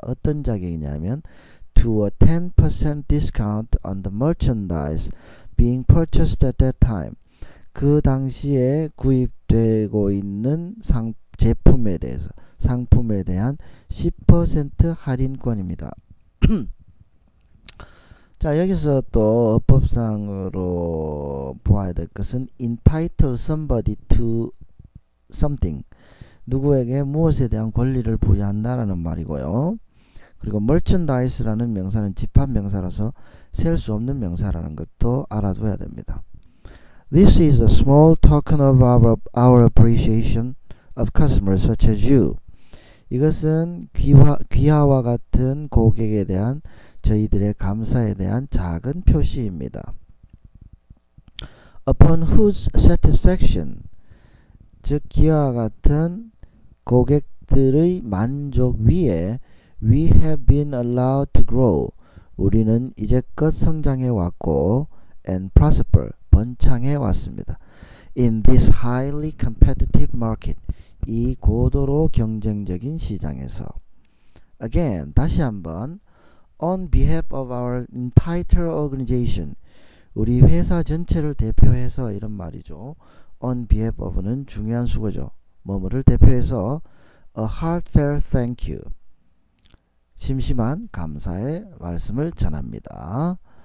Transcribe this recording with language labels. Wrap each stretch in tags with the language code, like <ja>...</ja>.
<ko>어떤 자격이냐면</ko> <en>to a 10% discount on the merchandise being purchased at that time.</en> <ko>그 당시에 구입되고 있는 제품에 대해서, 상품에 대한 10% 할인권입니다. 자, 여기서 또 어법상으로 보아야 될 것은 entitle somebody to something, 누구에게 무엇에 대한 권리를 부여한다라는 말이고요. 그리고 merchandise라는 명사는 집합명사라서 셀 수 없는 명사라는 것도 알아둬야 됩니다.</ko> <en>This is a small token of our appreciation of customers such as you.</en> <ko>이것은 귀하와 같은 고객에 대한 저희들의 감사에 대한 작은 표시입니다.</ko> <en>upon whose satisfaction,</en> <ko>즉 기와 같은 고객들의 만족 위에</ko> <en>we have been allowed to grow,</en> <ko>우리는 이제껏 성장해 왔고</ko> <en>and prosper,</en> <ko>번창해 왔습니다.</ko> <en>In this highly competitive market,</en> <ko>이 고도로 경쟁적인 시장에서. Again, 다시 한번</ko> <en>on behalf of our entire organization,</en> <ko>우리 회사 전체를 대표해서 이런 말이죠. on behalf of는 중요한 수거죠. 뭐뭐를 대표해서</ko> <en>a heartfelt thank you,</en> <ko>심심한 감사의 말씀을 전합니다.</ko>